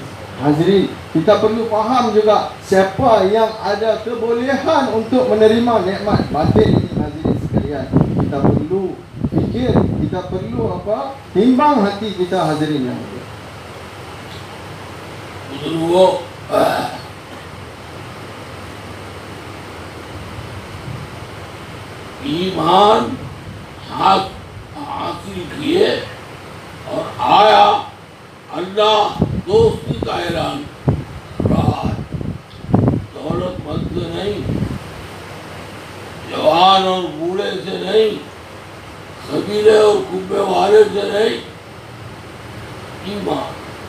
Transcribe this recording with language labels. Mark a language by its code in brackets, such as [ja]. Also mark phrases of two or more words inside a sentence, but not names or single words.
[ms] Hadirin, kita perlu faham juga siapa yang ada kebolehan untuk menerima nikmat batin ini, hadirin sekalian. Kita perlu fikir, kita perlu apa? Timbang hati kita, hadirin yang mulia. [ur] बुजुर्गों, ایمان حاصل کیے اور آیا، اللہ دوستی کا اعلان رہا ہے، دولت مند سے نہیں، جوان اور بوڑھے سے نہیں، قبیلے اور کنبے والے سے نہیں، ایمان۔